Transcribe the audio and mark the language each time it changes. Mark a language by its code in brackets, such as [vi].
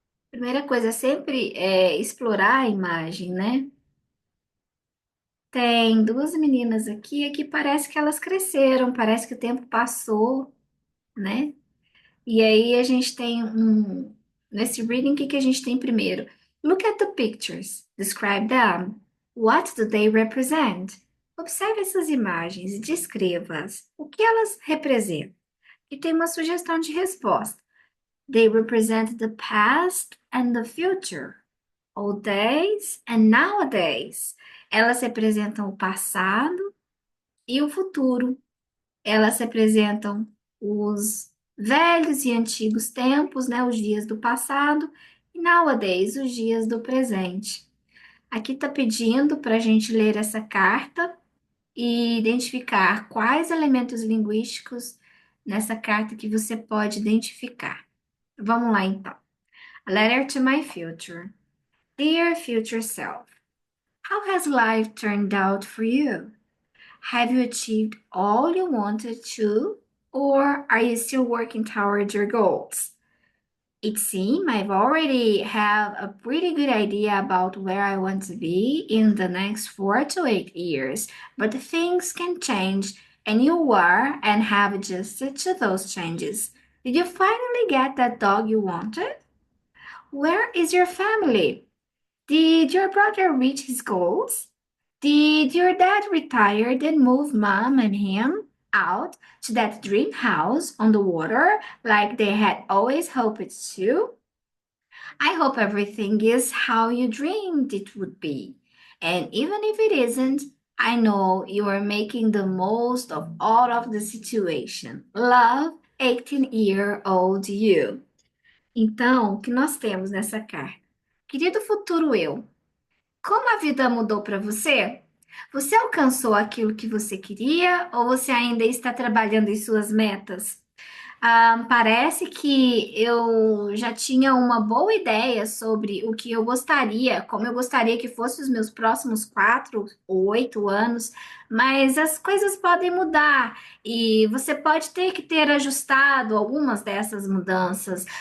[pt] Primeira coisa é sempre explorar a imagem, né? Tem duas meninas aqui parece que elas cresceram, parece que o tempo passou, né? E aí a gente tem nesse reading, o que que a gente tem primeiro? [en] Look at the pictures, describe them. What do they represent? [pt] Observe essas imagens e descreva-as. O que elas representam? E tem uma sugestão de resposta. [en] They represent the past and the future. Old days and nowadays. [pt] Elas representam o passado e o futuro. Elas representam os velhos e antigos tempos, né, os dias do passado, e nowadays, os dias do presente. Aqui está pedindo para a gente ler essa carta e identificar quais elementos linguísticos nessa carta que você pode identificar. Vamos lá, então. [en] A letter to my future. Dear future self, how has life turned out for you? Have you achieved all you wanted to, or are you still working towards your goals? It seems I've already have a pretty good idea about where I want to be in the next 4 to 8 years, but things can change, and you are and have adjusted to those changes. Did you finally get that dog you wanted? Where is your family? Did your brother reach his goals? Did your dad retire and move mom and him out to that dream house on the water like they had always hoped to? I hope everything is how you dreamed it would be. And even if it isn't, I know you are making the most of all of the situation. Love, 18-year-old you. [pt] Então, o que nós temos nessa carta? Querido futuro eu, como a vida mudou para você? Você alcançou aquilo que você queria ou você ainda está trabalhando em suas metas? Parece que eu já tinha uma boa ideia sobre o que eu gostaria, como eu gostaria que fossem os meus próximos 4 ou 8 anos, mas as coisas podem mudar e você pode ter que ter ajustado algumas dessas mudanças.